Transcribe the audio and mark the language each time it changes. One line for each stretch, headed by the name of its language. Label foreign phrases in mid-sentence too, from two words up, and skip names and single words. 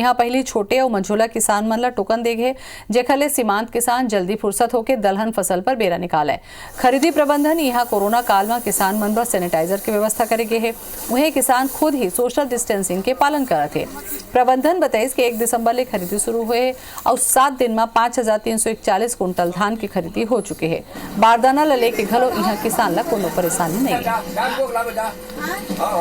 Chhattisgarhi: यहाँ पहली छोटे और मंझोला किसान मन ला टोकन दे गए, जेखले सीमांत किसान जल्दी फुर्सत होकर दलहन फसल पर बेरा निकाले। खरीदी प्रबंधन यहाँ कोरोना काल में किसान मन पर सैनिटाइजर की व्यवस्था करे गए है। वहीं किसान खुद ही सोशल डिस्टेंसिंग के पालन करते। प्रबंधन बताइस कि 1 दिसंबर ले खरीदी शुरू हुए और 7 दिन में 5,341 कुंटल धान की खरीदी हो चुकी है। बारदाना ला लेके घलो यहाँ किसान ला कोनो परेशानी नहीं है।